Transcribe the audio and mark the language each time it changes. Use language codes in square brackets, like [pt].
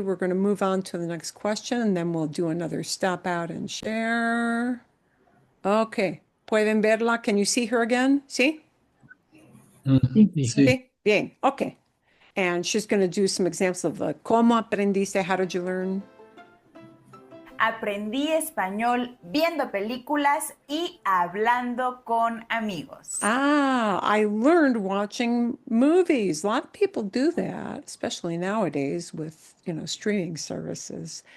[en] We're going to move on to the next question and then we'll do another stop out and share. Okay. [es] ¿Pueden verla? [en] Can you see her again? ¿Sí? [es] Sí. Sí. Bien. Okay. [en] And she's going to do some examples of [es] cómo aprendiste, [en] how did you learn? [es] Aprendí español viendo películas y hablando con amigos. [en] I learned watching movies. A lot of people do that, especially nowadays with, streaming services.